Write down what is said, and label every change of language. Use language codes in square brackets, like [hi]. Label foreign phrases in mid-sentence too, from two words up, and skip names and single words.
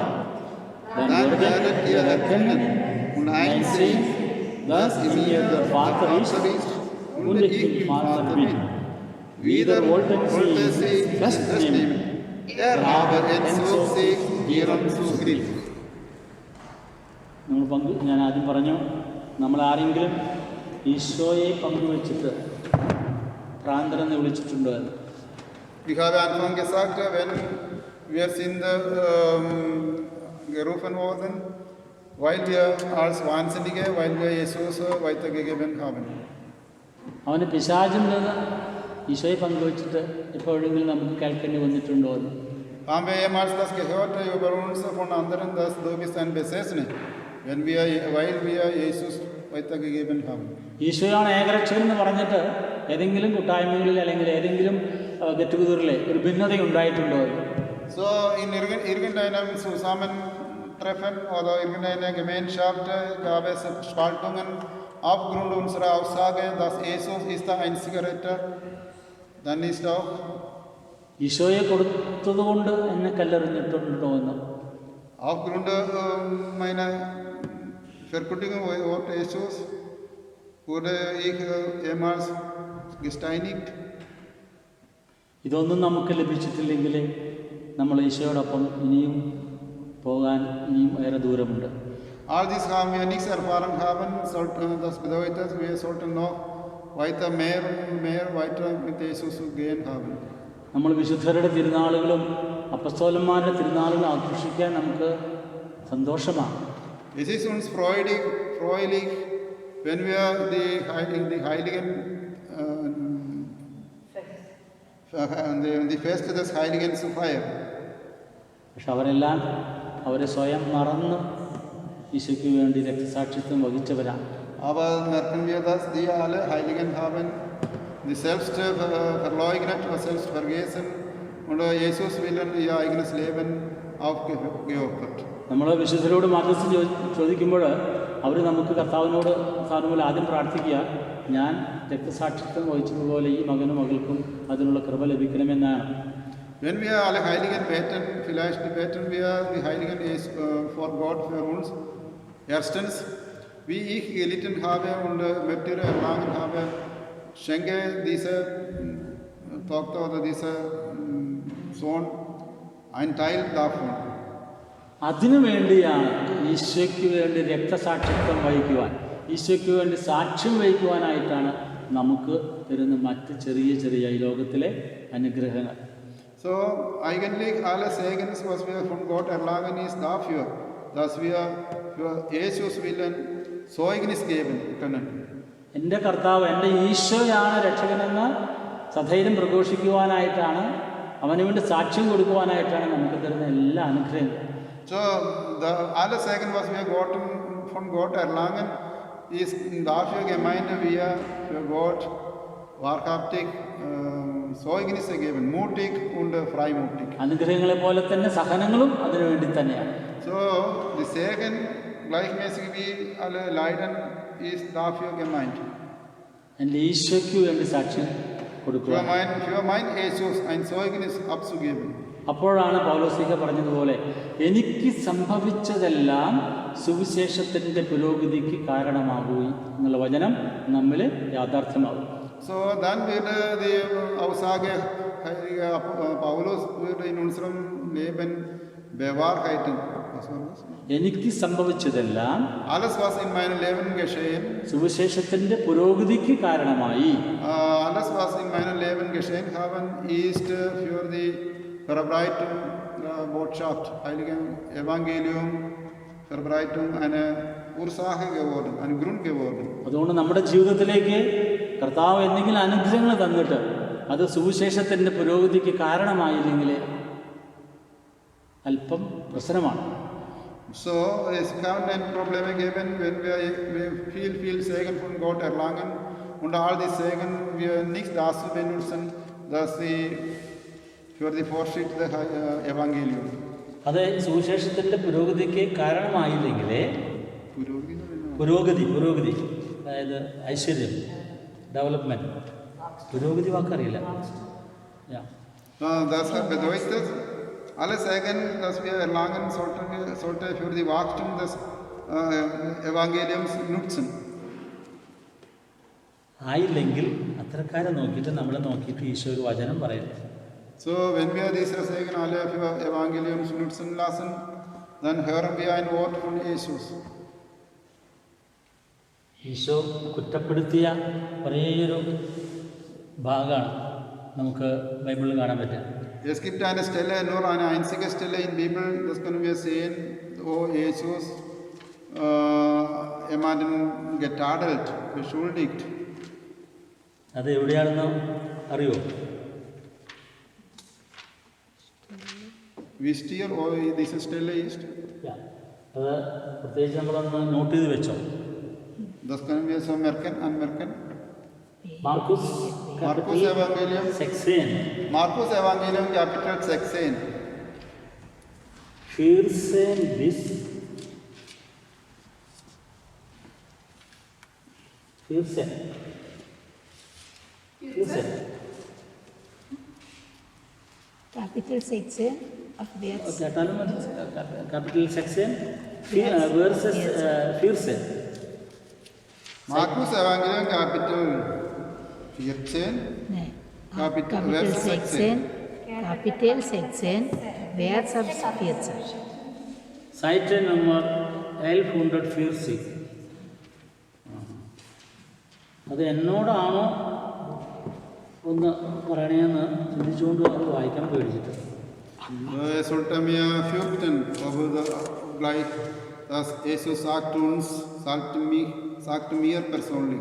[de] Dann werdet ihr erkennen und einsehen, dass in mir der Vater ist und ich im Vater bin. Wieder wollten sie festnehmen. Er aber entzog sich ihrem Zugriff. [ml] ഞാൻ ആദ്യം പറഞ്ഞു, നമ്മൾ ആരെങ്കിലും ഈശോയെ പങ്കുവച്ചിട്ട് ഭ്രാന്തരെന്ന് വിളിച്ചിട്ടുണ്ടോ എന്ന്. [de] Ich habe am Anfang gesagt, wenn wir sind gerufen worden, weil wir als Wahnsinnige, weil wir Jesus weitergegeben haben. [ml] അവന് പിശാചിൻ്റെ ഈശോയെ പങ്കുവച്ചിട്ട് എപ്പോഴെങ്കിലും നമുക്ക് കേൾക്കേണ്ടി വന്നിട്ടുണ്ടോ എന്ന്. [de] Haben wir jemals das gehört über uns von anderen, dass du bist ein Besessener, weil wir Jesus weitergegeben haben? [ml] ഈശോയാണ് ഏകരക്ഷകൻ എന്ന് പറഞ്ഞിട്ട് ഏതെങ്കിലും കൂട്ടായ്മകളിൽ അല്ലെങ്കിൽ ഏതെങ്കിലും [en] get together [ml] ഒരു ഭിന്നത ഉണ്ടായിട്ടുണ്ടോ? [de] So in irgendeinem Zusammentreffen oder irgendeiner Gemeinschaft gab es Spaltungen aufgrund unserer Aussage, dass Jesus ist der einzige Retter. Dann ist auch [ml] ഈശോയെ കൊടുത്തതുകൊണ്ട് എന്നെ കല്ലെറിഞ്ഞിട്ടുണ്ടോ എന്ന്. [de] aufgrund meiner Verkündigung Wort Jesus wurde ich jemals gesteinigt. [ml] ഇതൊന്നും നമുക്ക് ലഭിച്ചിട്ടില്ലെങ്കിൽ നമ്മൾ ഈശോയോടൊപ്പം ഇനിയും പോകാൻ ഇനിയും ഏറെ ദൂരമുണ്ട്. [de] All dies haben wir nichts erfahren haben, das bedeutet, wir sollten noch weiter mehr und mehr weiter mit Jesus gehen haben. [ml] നമ്മൾ വിശുദ്ധരുടെ തിരുനാളുകളും അപ്പസ്തോലന്മാരുടെ തിരുനാളുകളും ആഘോഷിക്കാൻ നമുക്ക് സന്തോഷമാണ്. [de] Es ist uns freudig, wenn wir die Heiligen, die Feste des Heiligen zu feiern. [ml] പക്ഷെ അവരെല്ലാം അവരെ സ്വയം മറന്ന് ഈശോയ്ക്ക് വേണ്ടി രക്തസാക്ഷിത്വം വഹിച്ചവരാണ്. [de] Aber merken wir, dass die alle Heiligen haben, die selbst verleugnet oder selbst vergessen und Jesus willen ihr eigenes Leben aufgeopfert. [ml] നമ്മൾ വിശുദ്ധരോട് മധ്യസ്ഥം ചോദിക്കുമ്പോൾ അവർ നമുക്ക് കർത്താവിനോട് സാറിന് ആദ്യം പ്രാർത്ഥിക്കുക, ഞാൻ രക്തസാക്ഷിത്വം വഹിച്ചതുപോലെ ഈ മകനും മകൾക്കും അതിനുള്ള കൃപ ലഭിക്കണമെന്നാണ്. [de] Wenn wir alle Heiligen beten, vielleicht beten wir die Heiligen vor Gott für uns. Erstens, wie ich gelitten habe und Märtyrer erlangen habe, schenke diese Tochter oder dieser Sohn einen Teil davon. [ml] അതിനു വേണ്ടിയാണ് ഈശോയ്ക്ക് വേണ്ടി രക്തസാക്ഷിത്വം വഹിക്കുവാൻ, ഈശോയ്ക്ക് വേണ്ടി സാക്ഷ്യം വഹിക്കുവാനായിട്ടാണ് നമുക്ക് തരുന്ന മറ്റ് ചെറിയ ചെറിയ ഈ ലോകത്തിലെ അനുഗ്രഹങ്ങൾ. [de] So eigentlich alle Segens, was wir von Gott erlangen, ist dafür, dass wir für Jesus willen Zeugnis geben können. [ml] എൻ്റെ കർത്താവ്, എൻ്റെ ഈശോയാണ് രക്ഷകനെന്ന് സധൈര്യം പ്രഘോഷിക്കുവാനായിട്ടാണ്, അവന് വേണ്ടി സാക്ഷ്യം കൊടുക്കുവാനായിട്ടാണ് നമുക്ക് തരുന്ന എല്ലാ അനുഗ്രഹങ്ങളും. [de] So alle Segen, was wir von Gott erlangen, ist dafür gemeint, wir für Gott wahrhaftig Zeugnisse geben, mutig und freimutig. [ml] അനുഗ്രഹങ്ങളെ പോലെ തന്നെ സഹനങ്ങളും അതിനു വേണ്ടി തന്നെയാണ്. [de] So die Segen, gleichmäßig wie alle Leiden, ist dafür gemeint. [ml] എൻ്റെ ഈശോയ്ക്ക് വേണ്ടി സാക്ഷ്യം കൊടുക്കുക, [de] Für mein Jesus ein Zeugnis abzugeben. [ml] അപ്പോഴാണ് പൗലോസ്ലീഹ പറഞ്ഞതുപോലെ എനിക്ക് സംഭവിച്ചതെല്ലാം സുവിശേഷത്തിൻ്റെ പുരോഗതിക്ക് കാരണമാകുകയും എന്നുള്ള വചനം നമ്മിൽ യാഥാർത്ഥ്യമാകും. [de] So dann wird die Aussage Paulus wird in unserem Leben bewahrheiten. [ml] എനിക്ക് സംഭവിച്ചതെല്ലാം [de] Alles was in meinem Leben geschehen, [ml] സുവിശേഷത്തിൻ്റെ പുരോഗതിക്ക് കാരണമായി. [de] alles was in meinem Leben geschehen haben, ist für die Verbreitung der Botschaft, Heiligen Evangelium, Verbreitung eine Ursache geworden, ein Grund geworden. [ml] അതുകൊണ്ട് നമ്മുടെ ജീവിതത്തിലേക്ക് കർത്താവ് എന്തെങ്കിലും അനുഗ്രഹങ്ങൾ തന്നിട്ട് അത് സുവിശേഷത്തിൻ്റെ പുരോഗതിക്ക് കാരണമായില്ലെങ്കിൽ അല്പം പ്രശ്നമാണ്. [de] So es kann ein Problem geben, wenn wir viel Segen von Gott erlangen und all die Segen wir nicht dazu benutzen, dass sie für die Fortschritt des Evangeliums. [ml] അത് സുവിശേഷത്തിൻ്റെ പുരോഗതിക്ക് കാരണമായില്ലെങ്കിൽ പുരോഗതി അതായത് ഐശ്വര്യം, ഡെവലപ്മെൻറ്റ്, പുരോഗതി വാക്കറിയില്ല. [de] Das bedeutet, alle Segen, das wir erlangen, sollte für die Wachstum des Evangeliums nutzen. [ml] ആയില്ലെങ്കിൽ അത്തരക്കാരെ നോക്കിയിട്ട് നമ്മളെ നോക്കിയിട്ട് ഈശോ ഒരു വചനം പറയും. [de] So, wenn wir diese Segen alle für Evangelium nutzen lassen, dann hören wir ein Wort von Jesus. [ml] ഈശോ കുറ്റപ്പെടുത്തിയ ഒരേയൊരു ഭാഗമാണ് നമുക്ക് ബൈബിളിൽ കാണാൻ പറ്റുക. [de] Es gibt eine Stelle, nur eine einzige Stelle in der Bibel, das können wir sehen, wo Jesus jemanden getadelt, beschuldigt. [ml] അത് എവിടെയാണെന്ന് അറിയോ? [de] Wisst ihr, wo diese Stelle ist? [ml] അത് പ്രത്യേകിച്ച് നമ്മളൊന്ന് നോട്ട് ചെയ്ത് വെച്ചോ. [de] Das können wir so anmerken. Markus Evangelium 16. Markus Evangelium Kapitel 16. 14 bis 14. Kapitel 16, abwärts. [ml] കേട്ടാലും മതി. [de] Kapitel 16, verses 14. Markus Evangelium Kapitel 14. Nein. Kapitel Kapitel 16. 16, Kapitel 16, Vers 14. Seite Nummer 1140. [ml] അത് എന്നോടാണോ ഒന്ന് പറയണേന്ന് ചിന്തിച്ചുകൊണ്ട് അത് വായിക്കാൻ പേടിച്ചിട്ട്. [de] Es sollte mir fürchten, aber gleich, dass Jesus sagte mir persönlich.